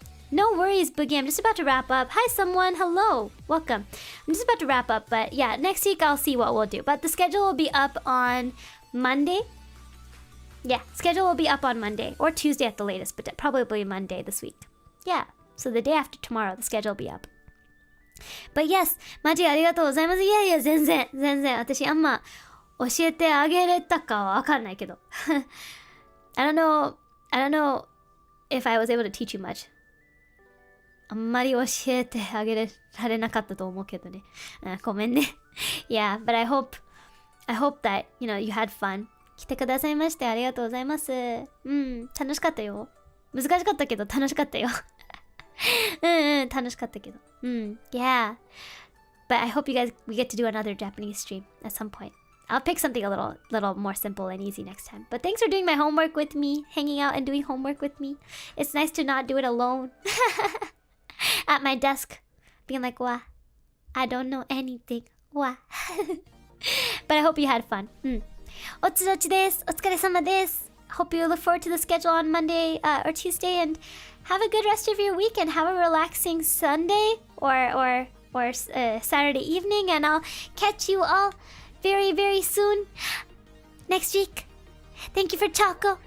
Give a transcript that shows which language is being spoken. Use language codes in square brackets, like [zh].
[en] No worries, Boogie. I'm just about to wrap up. Hi, someone. Hello. Welcome. I'm just about to wrap up, but yeah, next week I'll see what we'll do. But the schedule will be up on Monday. Yeah, schedule will be up on Monday or Tuesday at the latest, but probably Monday this week. Yeah, so the day after tomorrow, the schedule will be up. But yes, [ja] マジありがとうございます。いやいや、全然。私あんま教えてあげれたかはわかんないけど。 [en] I don't know if I was able to teach you much. [ja] あんまり教えてあげられなかったと思うけどね。ごめんね。 [en] Yeah, but I hope that, you had fun. [ja] 来てくださいましてありがとうございます。楽しかったよ。難しかったけど楽しかったよ。楽しかったけど。Yeah. [en] But I hope we get to do another Japanese stream at some point. I'll pick something a little more simple and easy next time. But thanks for doing my homework with me, hanging out and doing homework with me. It's nice to not do it alone. At my desk, being like, "Wah, I don't know anything. Wah." But I hope you had fun. [ja] おつどちです。お疲れ様です。 [en] Hope you look forward to the schedule on Monday or Tuesday, and have a good rest of your weekend. Have a relaxing Sunday or Saturday evening, and I'll catch you all very, very soon next week. Thank you for Choco.